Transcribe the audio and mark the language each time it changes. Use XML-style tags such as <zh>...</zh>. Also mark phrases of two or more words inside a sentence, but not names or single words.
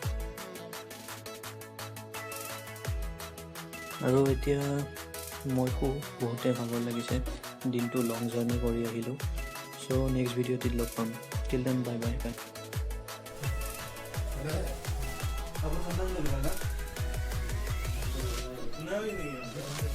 <as>আৰু এতিয়া মই বহুতে ভাগৰ লাগিছে দিনটো</as> <en>long journey</en> <as>কৰি আহিলোঁ</as> <en>so next video</en> <as>লগ পাম</as> <en>till then bye bye bye</en> <hi>सुना भी नहीं है</hi>